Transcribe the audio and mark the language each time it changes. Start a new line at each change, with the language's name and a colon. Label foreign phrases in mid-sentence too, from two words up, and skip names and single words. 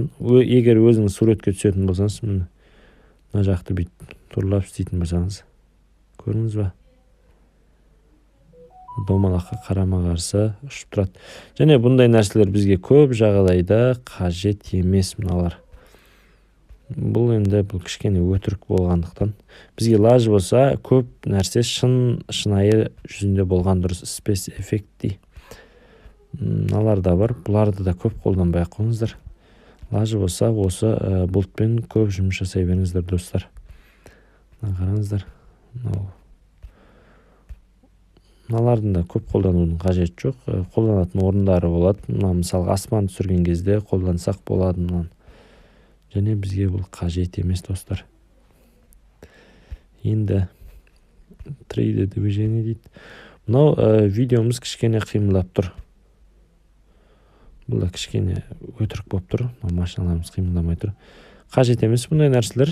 Kazakh: Егер өзіңіз суретке түсетін болсаңыз, мына жақты бүйтіп турлап істейтін болсаңыз, көрдіңіз ба? Домалаққа қарама қарсы ұшып тұрады. Және бұндай нәрселер бізге көп жағдайда қажет емес мыналар.
Kyrgyz: Бул энди бул кичкене өтүрүк болгондуктан бизге лажы болса көп нерсе шынайы жүзүндө болгон дурус. Space эффекти алар да бар. Буларды да көп колдонбой ак коюңуздар. Лажы болса осы бултпен көп жумуш жасай бериңиздер достор. Караңыздар. Алардын да көп колдонуунун кажети жок. Колдонатын орундары болот. Мына мисалга асман түзүргөн кезде колдонсак болот.
Kazakh: Және бізге бұл қажет емес достар. Енді 3D движение дейді. Мынау видеомыз кішкене қимылдап тұр. Бұл да кішкене өтірік болып тұр. Машиналарымыз қимылдамай тұр. Қажет емес бұндай нәрселер.